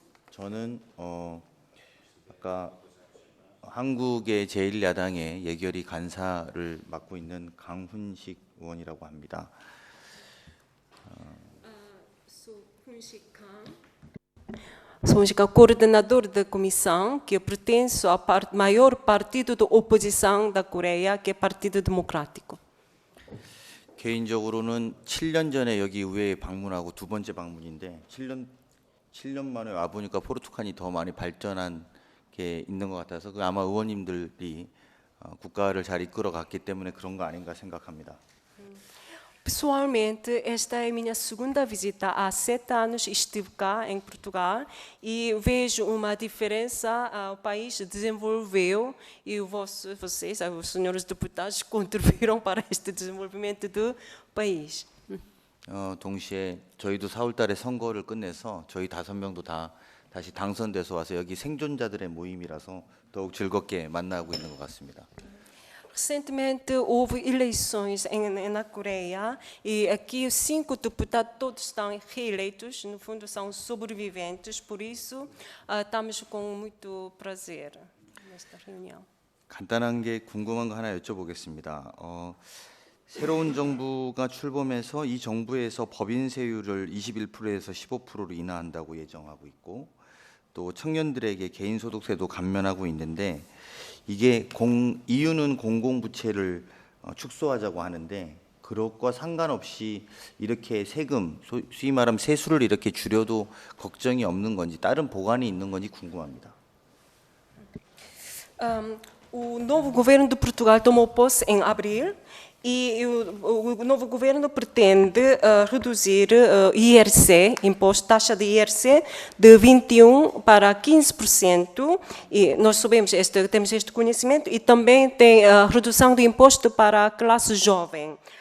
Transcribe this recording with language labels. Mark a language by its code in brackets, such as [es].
[ko] 저는 아까 한국의 제1야당의 예결위 간사를 맡고 있는 강훈식 의원이라고 합니다. [pt] Sou Hunshik, coordenador da comissão, que eu pertenço ao maior partido da oposição da Coreia, que é Partido Democrático. [ko] 개인적으로는 7년 전에 여기 의회에 방문하고 두 번째 방문인데 7년 만에 와 보니까 포르투갈이 더 많이 발전한 게 있는 것 같아서 그 아마 의원님들이 국가를 잘 이끌어 갔기 때문에 그런 거 아닌가 생각합니다. [pt] Pessoalmente, esta é a minha segunda visita. Há 7 anos estive cá em Portugal e vejo uma diferença. O país desenvolveu e vocês, os senhores deputados, contribuíram para este desenvolvimento do país. [ko] 동시에 저희도 4월달에 선거를 끝내서 저희 5명도 다 다시 당선돼서 와서 여기 생존자들의 모임이라서 더욱 즐겁게 만나고 있는 것 같습니다. [pt] Recentemente houve eleições na Coreia e aqui os 5 deputados todos estão reeleitos, no fundo são sobreviventes, por isso estamos com muito prazer nesta reunião. [ko] 간단한 게 궁금한 거 하나 여쭤보겠습니다. 새로운 정부가 출범해서 이 정부에서 법인세율을 21%에서 15%로 인하한다고 예정하고 있고 또 청년들에게 개인소득세도 감면하고 있는데 이게 이유는 공공부채를 축소하자고 하는데 그것과 상관없이 이렇게 세금, 소위 말하면 세수를 이렇게 줄여도 걱정이 없는 건지 다른 보관이 있는 건지 궁금합니다. [pt] O novo governo de Portugal tomou posse em abril e o novo governo pretende reduzir IRC, imposto, taxa de IRC, de 21% para 15%. E nós temos este conhecimento e também tem a redução do imposto para a classe jovem.